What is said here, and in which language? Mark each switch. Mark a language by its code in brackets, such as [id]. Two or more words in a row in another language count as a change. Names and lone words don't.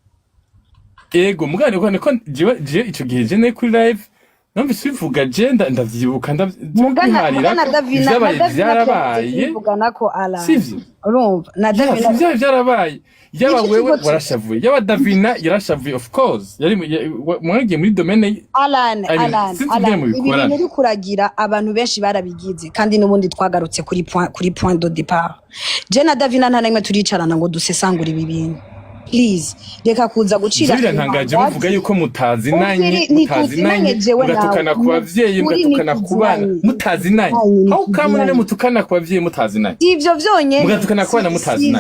[rn] ego mugane ko je ico gihe je ne kuri live numvise bivuga je ndavyibuka mugana Davina vyarabaye mugana ko ala sivyo urumva na Davina vyarabaye yaba wewe warashavuye yaba Davina yarashavuye [en] of course [rn] yari mwagiye muri domaine Alan ibintu uri kuragira abantu benshi barabigize kandi nubundi twagarutse kuri [fr] point de départ [rn] je na Davina nta namwe turicarana ngo dusesangura ibi bintu please reka kuza gucira Zira ntangaje bavuga yuko mutazinanye mugatukana ku bavyeyi mugatukana ku bana mutazinanye aho kamwe mutukana ku bavyeyi mutazinanye ivyo vyonyene mugatukana ku bana mutazinanye